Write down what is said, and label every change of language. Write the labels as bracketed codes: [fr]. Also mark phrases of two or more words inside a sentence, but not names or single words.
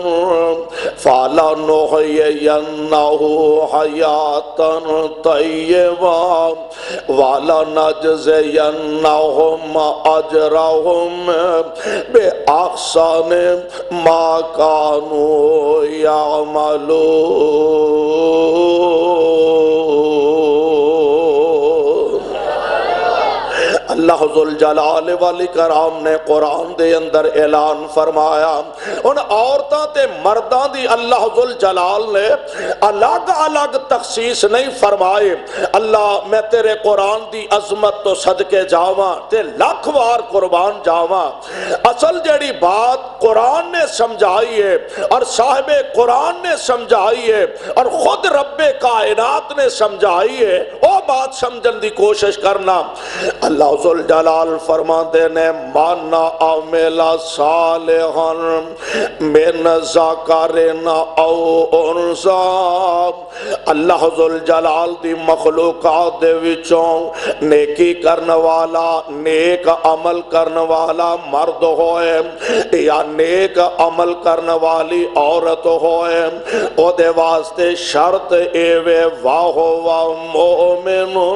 [ar] فلنحيينه حياة طيبة ولنجزينهم أجرهم بأحسن ما كانوا يعملون۔ [pa] اللہ [ar] ذوالجلال والاکرام [pa] نے قرآن دے اندر اعلان فرمایا ان عورتاں تے مرداں دی اللہ ذوالجلال نے الگ الگ تخصیص نہیں فرمائے۔ اللہ میں تیرے قرآن دی عظمت تو صدقے جاواں تے لاکھ وار قربان جاواں، اصل جڑی بات قرآن نے سمجھائی ہے اور صاحب قرآن نے سمجھائی ہے اور خود رب کائنات نے سمجھائی ہے، وہ بات سمجھن دی کوشش کرنا۔ اللہ ذوالجلال فرماتے نے [ar] من عمل صالحا من ذکر او انثى، [pa] اللہ ذوالجلال دی مخلوقات دے وچوں نیکی کرنے والا، نیک عمل کرنے والا مرد ہوئے یا نیک عمل کرنے والی عورت ہوئے، او دے واسطے شرط ایوے واہو مومن،